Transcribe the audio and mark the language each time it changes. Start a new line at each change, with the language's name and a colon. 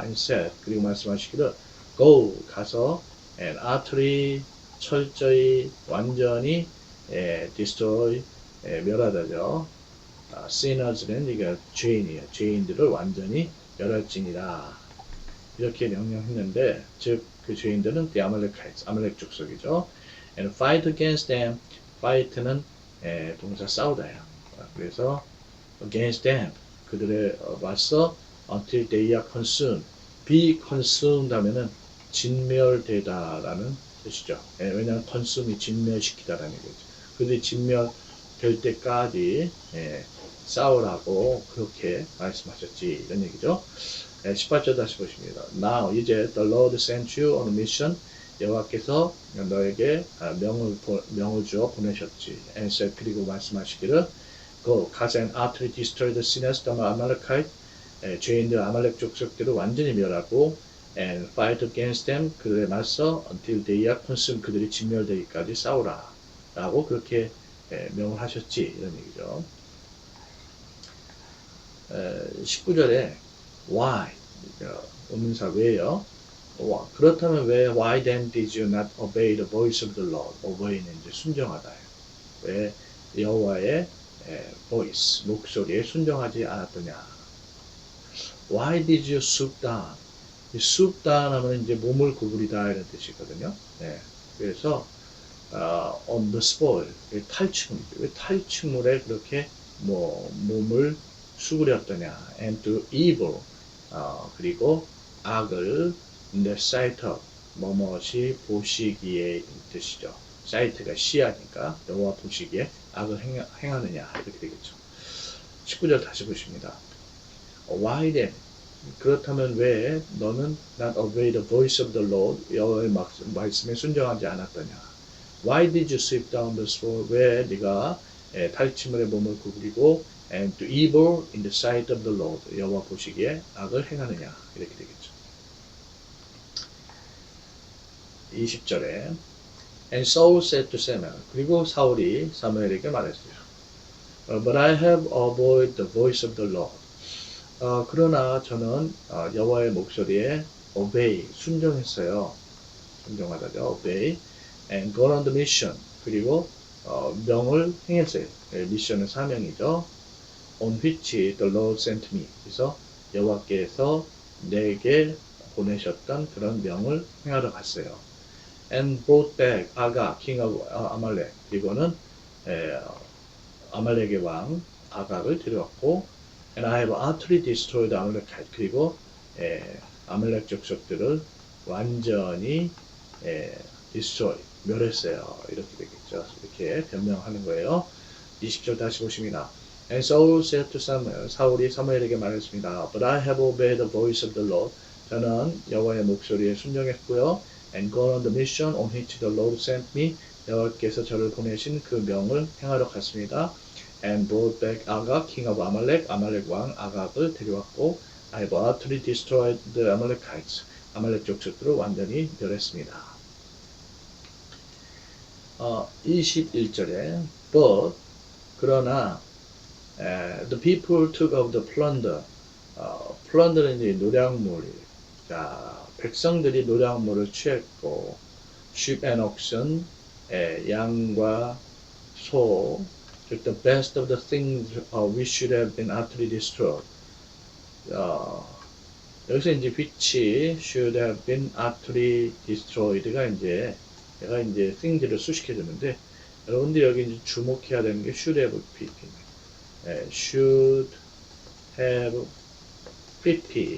English: And said
Korean: 그리고 말씀하시기를
English: go
Korean: 가서
English: and utterly
Korean: 철저히 완전히
English: destroy
Korean: 멸하다죠. sinners는 이게 죄인이에요. 죄인들을 완전히 멸할지니라. 이렇게 명령했는데 즉 그 죄인들은 the Amalekites 아말렉 족속이죠.
English: And fight against them fight는
Korean: 동사 싸우다예요. 그래서
English: against them
Korean: 그들에 맞서
English: until they are consumed. be consumed
Korean: 하면은 진멸되다라는 뜻이죠. 왜냐하면 consume이 진멸시키다라는 거죠. 그들이 진멸될 때까지 싸우라고 그렇게 말씀하셨지 이런 얘기죠. 18절 다시 보십니다.
English: Now
Korean: 이제
English: the Lord sent you on a mission.
Korean: 여호와께서 너에게 명을 주어 보내셨지.
English: And said
Korean: 그리고 말씀하시기를
English: Go,
Korean: 가서
English: and utterly destroy the sinners, the Amalekite.
Korean: 죄인들 아말렉 족속들을 완전히 멸하고
English: and fight against them.
Korean: 그들에 맞서
English: until they are consumed.
Korean: 그들이 진멸되기까지 싸우라. 라고 그렇게 명을 하셨지. 이런 얘기죠. 19절에 why 의문사 왜요? 그렇다면 왜
English: why then did you not obey the voice of the Lord?
Korean: obey는 이제 순종하다예요. 왜 여호와의 voice 목소리에 순종하지 않았더냐?
English: Why did you stoop down?
Korean: 이 stoop down 하면 이제 몸을 구부리다 이런 뜻이거든요. 네. 그래서
English: on the spoil
Korean: 탈취물이죠. 왜 탈취물에 그렇게 몸을 수그렸더냐?
English: and to evil
Korean: 그리고 악을
English: in the sight of
Korean: 뭐뭇이 보시기에 뜻이죠. sight가 시야니까 여호와 보시기에 악을 행하느냐 이렇게 되겠죠. 19절 다시 보십니다.
English: Why then?
Korean: 그렇다면 왜 너는
English: not obey the voice of the Lord
Korean: 여호와의 말씀에 순종하지 않았더냐?
English: Why did you sweep down the sword?
Korean: 왜 네가 탈취물에 몸을 구부리고
English: and to evil in the sight of the Lord
Korean: 여호와 보시기에 악을 행하느냐 이렇게 되겠죠.
English: 20절에 And Saul said to Samuel
Korean: 그리고 사울이 사무엘에게 말했어요.
English: But I have avoided the voice of the Lord.
Korean: 그러나 저는 여호와의 목소리에 obey 순종했어요. 순종하다죠.
English: obey and gone on the mission
Korean: 그리고 명을 행했어요. 미션은 사명이죠.
English: on which the Lord sent me.
Korean: 그래서 여호와께서 내게 보내셨던 그런 명을 행하러 갔어요.
English: and brought back
Korean: 아가 king of 아말렉 그리고는 아말렉의 왕 아각을 데려왔고
English: and I have utterly destroyed Amalekite
Korean: 그리고 아말렉 족속들을 완전히 destroy 멸했어요. 이렇게 되겠죠. 이렇게 변명하는 거예요. 20절 다시 보십니다.
English: And Saul said to Samuel
Korean: 사울이 사무엘에게 말했습니다.
English: But I have obeyed the voice of the Lord.
Korean: 저는 여호와의 목소리에 순종했고요.
English: And gone on the mission on which the Lord sent me.
Korean: 여호와께서 저를 보내신 그 명을 행하러 갔습니다.
English: And brought back Agag, king of Amalek,
Korean: 아말렉 왕 아각을 데려왔고,
English: I have utterly destroyed the Amalekites.
Korean: 아말렉 족속들을 완전히 멸했습니다.
English: 21절에 But
Korean: 그러나
English: the people took of the plunder.
Korean: plunder는 이제 노략물. 자, 백성들이 노략물을 취했고,
English: sheep and oxen,
Korean: 양과 소,
English: the best of the things which should have been utterly destroyed.
Korean: 여기서 이제
English: which should have been utterly destroyed
Korean: 가 이제 내가 이제 things를 수식해 줬는데 여러분들 여기 이제 주목해야 되는 게 should have pp.
English: should have pp.